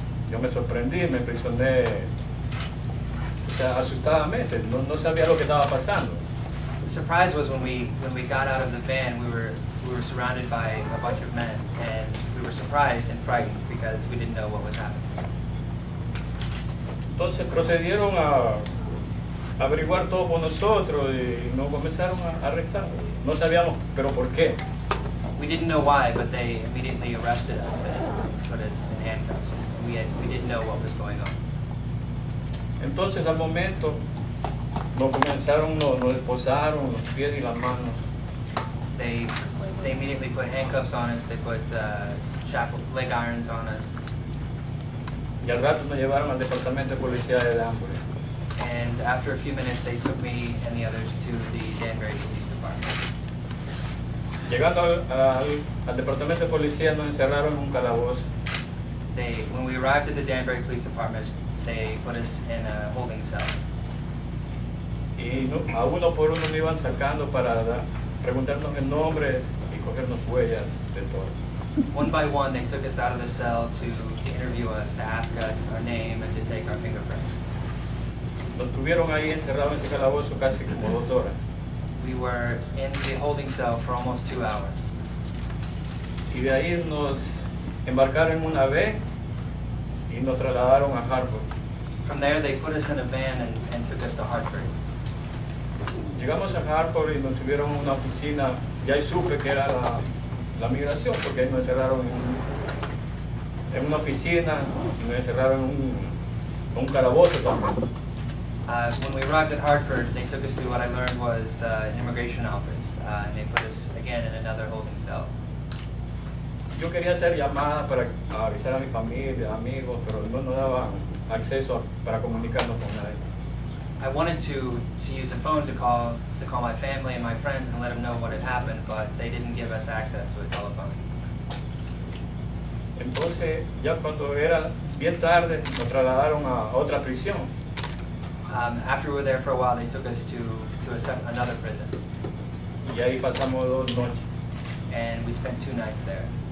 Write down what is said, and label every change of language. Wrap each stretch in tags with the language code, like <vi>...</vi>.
<es>Yo me sorprendí, me impresioné, o sea, asustadamente, no sabía lo que estaba pasando.</es> <en>The surprise was when we got out of the van, we were surrounded by a bunch of men, and we were surprised and frightened because we didn't know what was happening.</en> <es>Entonces procedieron a averiguar todo por nosotros y nos comenzaron a arrestar. No sabíamos, pero ¿por qué?</es> <en>We didn't know why, but they immediately arrested us and put us in handcuffs. We didn't know what was going on.</en> <es>Entonces al momento nos esposaron los pies y las manos.</es> <en>They immediately put handcuffs on us. They put leg irons on us.</en> <es>Y al rato nos llevaron al departamento de policía de Danbury.</es> <en>And after a few minutes, they took me and the others to the Danbury Police Department.</en> <es>Llegando al departamento de policía nos encerraron en un calabozo.</es> <en>When we arrived at the Danbury Police Department, they put us in a holding cell.</en> <es>Y a uno por uno nos iban sacando para preguntarnos el nombre y cogernos huellas de todo.</es> <en>One by one, they took us out of the cell to interview us, to ask us our name, and to take our fingerprints.</en> <es>Nos tuvieron ahí encerrados en ese calabozo casi como 2 horas.</es> <en>We were in the holding cell for almost 2 hours.</en> <es>Y de ahí nos embarcaron en una V y nos trasladaron a Hartford.</es> <en>From there, they put us in a van and took us to Hartford.</en> <es>Llegamos a Hartford y nos subieron a una oficina. Ya ahí supe que era la migración, porque ahí nos encerraron en una oficina y nos encerraron en un calabozo también.</es> <en>When we arrived at Hartford, they took us to what I learned was an immigration office, and they put us again in another holding cell.</en> <es>Yo quería hacer llamadas para avisar a mi familia, amigos, pero no nos daban acceso para comunicarnos con nadie.</es> <en>I wanted to use a phone to call my family and my friends and let them know what had happened, but they didn't give us access to a telephone.</en> <es>Entonces, ya cuando era bien tarde, nos trasladaron a otra prisión.</es> <en>After we were there for a while, they took us to another prison,</en> <es>Y ahí pasamos 2 noches.</es> <en>and we spent 2 nights there.</en>